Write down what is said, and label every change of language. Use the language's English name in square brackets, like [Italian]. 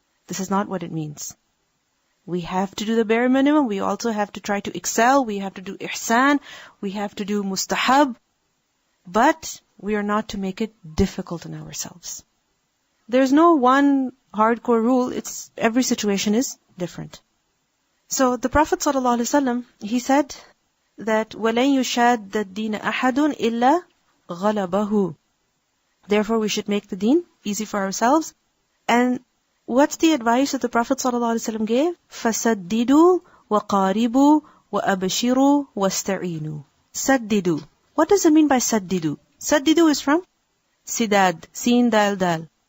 [English] This is not what it means. We have to do the bare minimum. We also have to try to excel. We have to do ihsan. We have to do mustahab. But we are not to make it difficult on ourselves. There's no one hardcore rule. It's every situation is different. So the Prophet ﷺ, he said that [Arabic] وَلَنْ يُشَادَّ الدِّينَ أَحَدٌ إِلَّا غَلَبَهُ. [English] Therefore we should make the deen easy for ourselves. And what's the advice that the Prophet ﷺ gave? [Arabic] فَسَدِّدُوا وَقَارِبُوا وَأَبْشِرُوا وَاسْتَعِينُوا. [English] Saddidu. What does it mean by saddidu? Saddidu is from sidad, sin dal dal.